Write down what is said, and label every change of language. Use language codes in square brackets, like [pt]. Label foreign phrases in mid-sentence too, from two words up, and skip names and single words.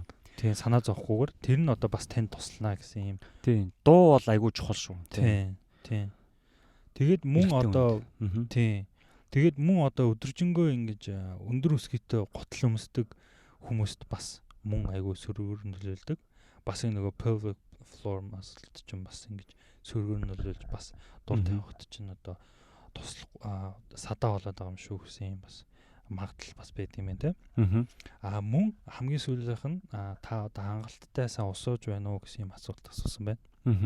[mn] Тийм санаа зовхгүйгээр тэр нь одоо бас танд туслана гэсэн юм. Тийм дуу бол айгүй чухал шүү. Тийм. Тэгээд мөн одоо тийм тэгээд мөн одоо өдөржингөө ингэж өндөр өсгийтэй гутал өмсдөг хүмүүст бас мөн айгүй сөргөөр нөлөөлдөг. Бас нөгөө [en] pelvic floor muscle [mn] чинь бас ингэж сөргөөр нөлөөлж бас дур тавихт чинь одоо туслах садаа болоод байгаа юм шүү гэсэн юм бас магадлал бас байд юм байна те. Мөн хамгийн сүүлийнх нь та одоо хангалттай сайн усууж байна уу гэсэн юм асуулт асуусан байна.